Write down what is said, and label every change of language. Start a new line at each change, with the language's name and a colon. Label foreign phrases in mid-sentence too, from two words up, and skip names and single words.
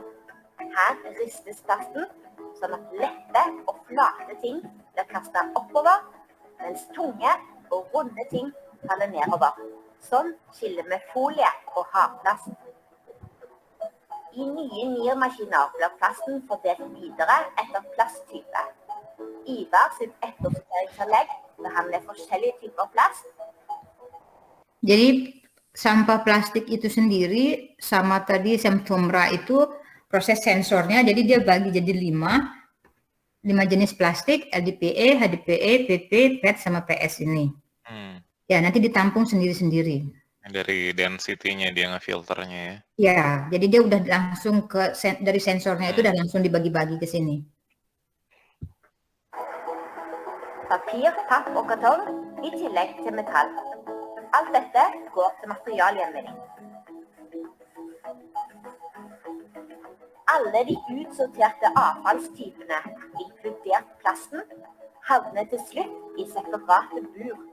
Norwegian: Her ristes plasten sånn at lette og flate ting blir kastet oppover, mens tunge og runde ting faller nedover. Sånn skiller med folie og hardplast. I nye NIR-maskiner blir plasten fordelt videre etter plasttype. Ivar sitt ettersorteringsanlegg behandler forskjellige typer plast.
Indonesian: Jadi sampah plastik itu sendiri sama tadi Tomra itu proses sensornya, jadi dia bagi jadi 5 jenis plastik, LDPE, HDPE, PP, PET sama PS ini. Ya, nanti ditampung sendiri-sendiri. Dari density-nya dia ngefilternya ya. Ya, jadi dia udah langsung dari sensornya itu udah langsung dibagi-bagi ke sini.
Norwegian: Papir, papp og kartong i tillegg til metall. Alt dette går til materialgjenvinning. Alle de utsorterte avfallstypene, inkludert plasten, havner til slutt i separate bur.